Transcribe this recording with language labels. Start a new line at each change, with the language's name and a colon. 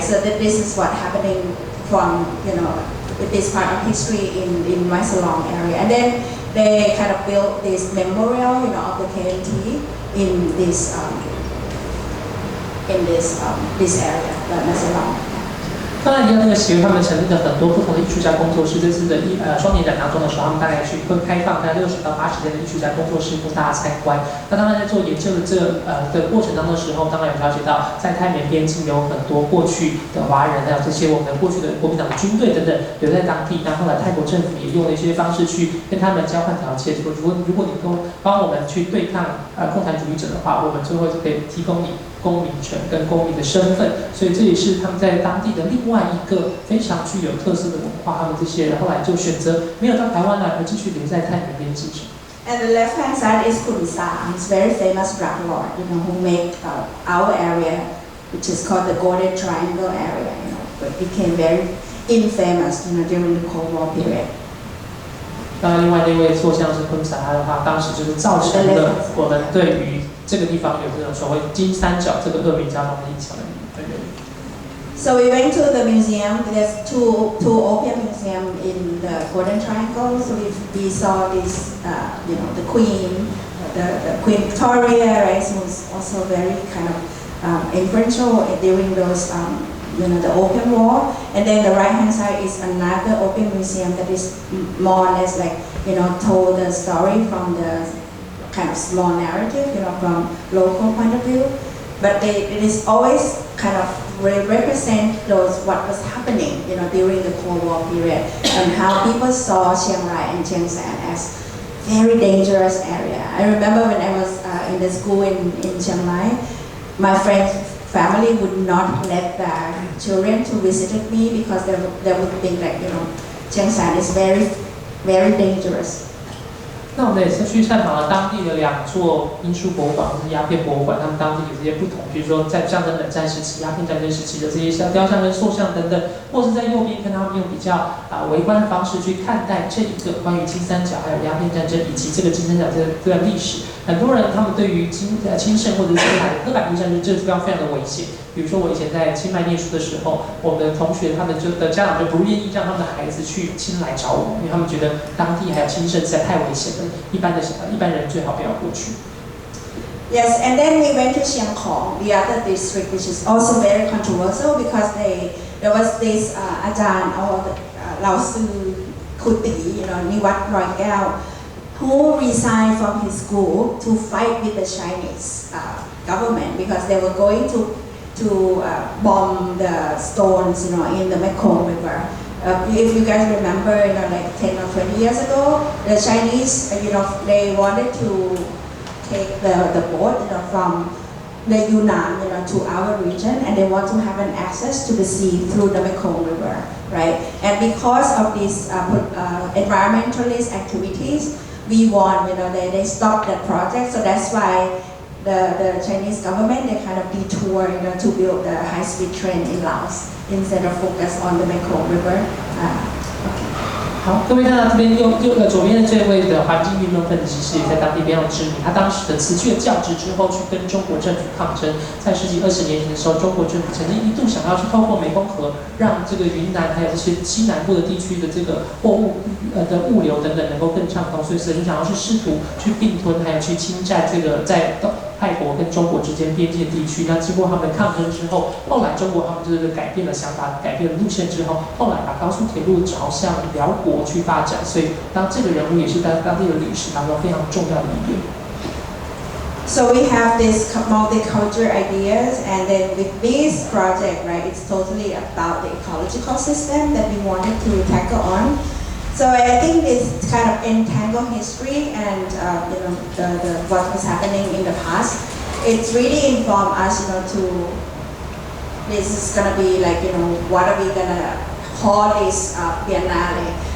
English: So that this is what happening from with this part of history in Masalong area, and then they kind of built this memorial, of the KMT in this area, the Masalong.
Chinese: 刚才提到那个协会，他们成立了很多不同的艺术家工作室。这次的双年展当中的时候，他们大概会开放在60到80间的艺术家工作室供大家参观。那当然在做研究的的过程当中的时候，当然有了解到在泰缅边境有很多过去的华人，还有这些我们过去的国民党的军队等等留在当地。那后来泰国政府也用了一些方式去跟他们交换条件，说如果你都帮我们去对抗共产主义者的话，我们最后就可以提供你公民权跟公民的身份。所以这也是他们在当地的另外一个非常具有特色的文化。他们这些人后来就选择没有到台湾来，而继续留在泰缅边境上。
English: And the left-hand side is Kurisa. He's very famous drug lord, who made our area, which is called the Golden Triangle area, but became very infamous, during the Cold War period.
Chinese: 那另外那位作像是昆萨拉的话，当时就是造成了我们对于这个地方有这种所谓金三角这个恶名昭彰的印象的原因。
English: So we went to the museum. There's two opium museums in the Golden Triangle. So we saw this, the Queen, the Queen Victoria, right? So was also very kind of influential during those, the Opium War. And then the right-hand side is another opium museum that is more or less like, told the story from the kind of small narrative, from local point of view. But it is always kind of represent what was happening, during the Cold War period, and how people saw Chiang Rai and Chiang Saen as very dangerous area. I remember when I was in the school in Chiang Mai, my friend's family would not let their children to visit me because they would think like, Chiang Saen is very, very dangerous.
Chinese: 那我们也是去探访了当地的2座英属博物馆，就是鸦片博物馆，他们当地有这些不同，比如说在象征冷战时期、鸦片战争时期的这些雕像跟塑像等等，或是在右边看他们用比较微观的方式去看待这一个关于金三角还有鸦片战争以及这个金三角这段历史。很多人他们对于清盛或者是刻板印象就是这个地方非常的危险。比如说我以前在清迈念书的时候，我们的同学他们的家长就不愿意让他们的孩子去清莱找我，因为他们觉得当地还有清盛实在太危险了，一般人最好不要过去。
English: Yes, and then we went to Chiang Khong, the other district, which is also very controversial because there was this Ajahn or Lao Sư Kuti, Niwat Roi Keo, who resigned from his school to fight with the Chinese government because they were going to bomb the stones, in the Mekong River. If you guys remember, like 10 or 20 years ago, the Chinese, they wanted to take the boat, from the Yunnan, to our region, and they want to have an access to the sea through the Mekong River, right? And because of these environmentalist activities, we won, they stopped that project, so that's why the Chinese government, they kind of detour, to build the high-speed train in Laos instead of focus on the Mekong River. Okay.
Chinese: 好，各位看到这边左边的这位的环境运动分子是也在当地非常知名。他当时的辞去了教职之后，去跟中国政府抗争。在10几20年前的时候，中国政府曾经一度想要去透过湄公河，让这个云南还有这些西南部的地区的这个货物的物流等等能够更畅通，所以就想要去试图去并吞，还有去侵占这个在泰国跟中国之间边界地区。那经过他们抗争之后，后来中国他们就是改变了想法，改变了路线之后，后来把高速铁路朝向辽国去发展。所以当这个人物也是在当地的历史当中非常重要的一员。
English: So we have this multicultural ideas, and then with this project, right, it's totally about the ecological system that we wanted to tackle on. So I think this kind of entangled history and what was happening in the past, it's really informed us, this is gonna be like, what are we gonna call this Biennale?